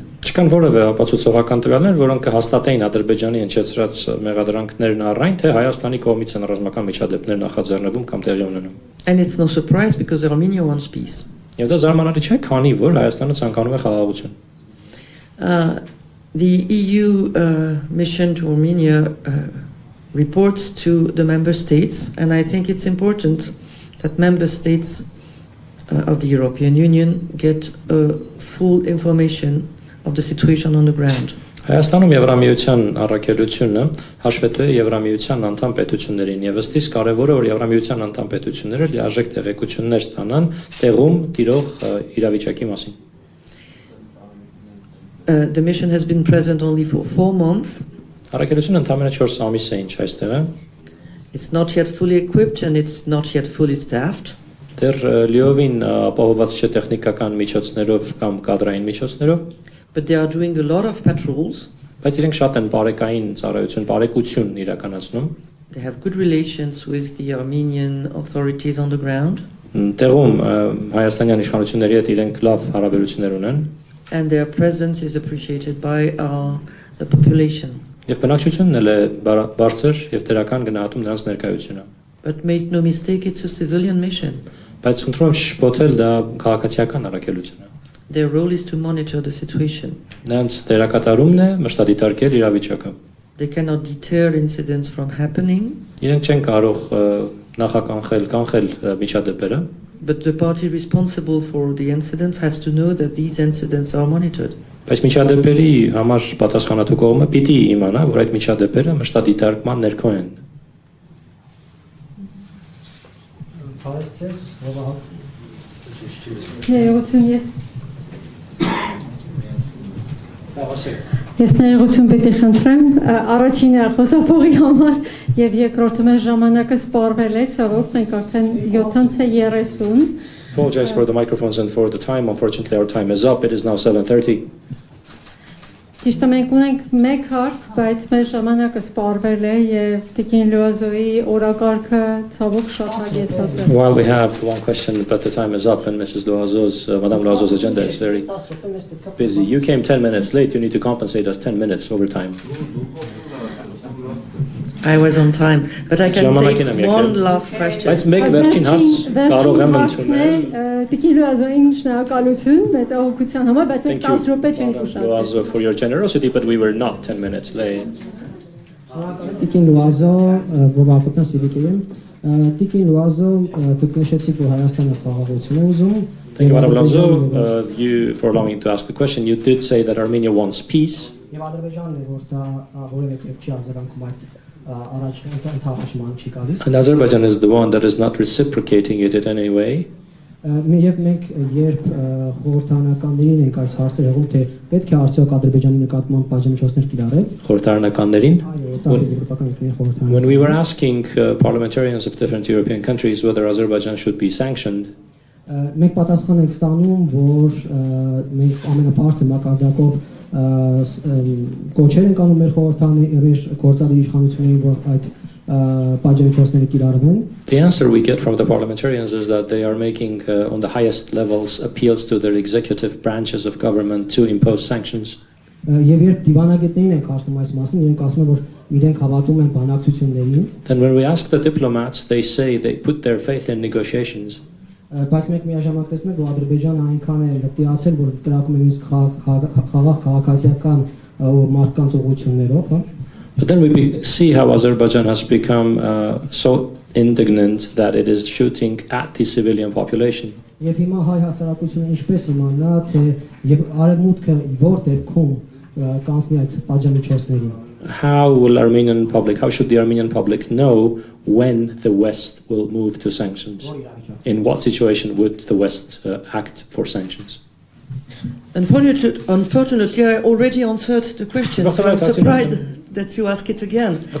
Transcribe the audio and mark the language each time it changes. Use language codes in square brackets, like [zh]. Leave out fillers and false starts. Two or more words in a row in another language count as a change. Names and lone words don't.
[hy] Չկան որևէ ապացուցողական տվյալներ, որոնք կհաստատեին Ադրբեջանի հնչեցրած մեղադրանքներն առայն, թե Հայաստանի կողմից են ռազմական միջադեպներ նախաձեռնվում կամ տեղի ունենում։ [en] And it's no surprise because Armenia wants peace. [hy] Եվ դա զարմանալի չէ, քանի որ Հայաստանը ցանկանում է խաղաղություն։ [en] The EU mission to Armenia reports to the member states, and I think it's important that member states of the European Union get full information of the situation on the ground. [hy] Հայաստանում Եվրամիության առաքելությունը հաշվետու է Եվրամիության անդամ պետություններին եւ ըստ իս կարեւոր է որ Եվրամիության անդամ պետությունները լիարժեք տեղեկություններ ստանան տեղում տիրող իրավիճակի մասին։ [en] The mission has been present only for 4 months. [hy] Առաքելությունը ընդամենը 4 ամիս է ինչ այստեղ է։ [en] It's not yet fully equipped and it's not yet fully staffed. [hy] Դեռ լիովին ապահովված չէ տեխնիկական միջոցներով կամ կադրային միջոցներով։ [en] But they are doing a lot of patrols [hy] Բայց իրենք շատ են բարեկային ծառայություն, բարեկություն իրականացնում։ [en] They have good relations with the Armenian authorities on the ground. [hy] Տեղում հայաստանյան իշխանությունների հետ իրենք լավ հարաբերություններ ունեն։ [en] And their presence is appreciated by the population. [hy] Եվ բնակչությունն էլ է բարձր եւ դրական գնահատում նրանց ներկայությունը։ [en] But make no mistake, it's a civilian mission. [hy] Բայց խնդրում եմ շփոթել դա քաղաքացիական առաքելություն է։ [en] Their role is to monitor the situation. [hy] Նրանց դերակատարումն է մշտադիտարկել իրավիճակը։ [en] They cannot deter incidents from happening. [hy] Իրենք չեն կարող կանխել միջադեպերը։ [en] But the party responsible for the incidents has to know that these incidents are monitored. [hy] Բայց միջադեպերի համար պատասխանատու կողմը պիտի իմանա, որ այդ միջադեպերը մշտադիտարկման ներքո են։ Ես ներողություն պետք է խնդրեմ, առաջինը խոսափողի համար եւ երկրորդը մեր ժամանակը սպառվել է, ցավոք մենք արդեն 7:30. [en] Apologize for the microphones and for the time. Unfortunately, our time is up. It is now 7:30. [hy] Ճիշտ է, մենք ունենք մեկ հարց, բայց մեր ժամանակը սպառվել է եւ Տիկին Լուազոյի օրակարգը ցավոք շատ հագեցած է։ [en] While we have one question, but the time is up, and Madame Loazo's agenda is very busy. You came 10 minutes late. You need to compensate us 10 minutes overtime. I was on time, but I can take one last question. Let's make [hy] վերջին հարց կարող եմ ընդունել։ Տիկին Լուազոյին շնորհակալություն մեծ ողջության համար, բայց 10 րոպե չենք ուշացել։ [en] Loazo for your generosity, but we were not 10 minutes late. [hy] Տիկին Լուազո, բովակոպյան սիվիկերեմ, Տիկին Լուազո, դուք նշեցիք, որ Հայաստանը խաղաղություն է ուզում։ [en] Thank you, Madame Loazo, you for allowing me to ask the question. You did say that Armenia wants peace. [hy] Եվ Ադրբեջանն է, որ դա որևէ կերպ չի արձագանքում այդ [en] And Azerbaijan is the one that is not reciprocating it in any way. [hy] Եվ մենք երբ խորհրդարանականներին ենք այս հարցը եղում, թե պետք է արդյոք Ադրբեջանի նկատմամբ պատժամիջոցներ կիրառել։ Խորհրդարանականներին։ Այո, [en] When we were asking parliamentarians of different European countries whether Azerbaijan should be sanctioned, [hy] մենք պատասխան ենք ստանում, որ մենք ամենաբարձր մակարդակով կոչեր ենք անում մեր խորհրդարանների գործադիր իշխանություններին, որ այդ պատժամիջոցները կիրառվեն։ [en] The answer we get from the parliamentarians is that they are making on the highest levels appeals to their executive branches of government to impose sanctions. [hy] Եվ երբ դիվանագետներին ենք ասում այս մասին, իրենք ասում են, որ իրենք հավատում են բանակցություններին։ [en] Then when we ask the diplomats, they say they put their faith in negotiations. [hy] Բայց մենք միաժամանակ տեսնում ենք, որ Ադրբեջանը այնքան է լտիացել, որ կրակում է նույնիսկ խաղաղ քաղաքացիական մարդկանց ուղղություններով, հա։ [en] But then we see how Azerbaijan has become so indignant that it is shooting at the civilian population. [hy] Եվ հիմա հայ հասարակությունը ինչպես իմանա, թե եւ արևմուտքը որ դեպքում կանցնի այդ պատժամիջոցներին։ [en] How should the Armenian public know when the West will move to sanctions? In what situation would the West act for sanctions? Unfortunately, I already answered the question, so I'm surprised that you ask it again.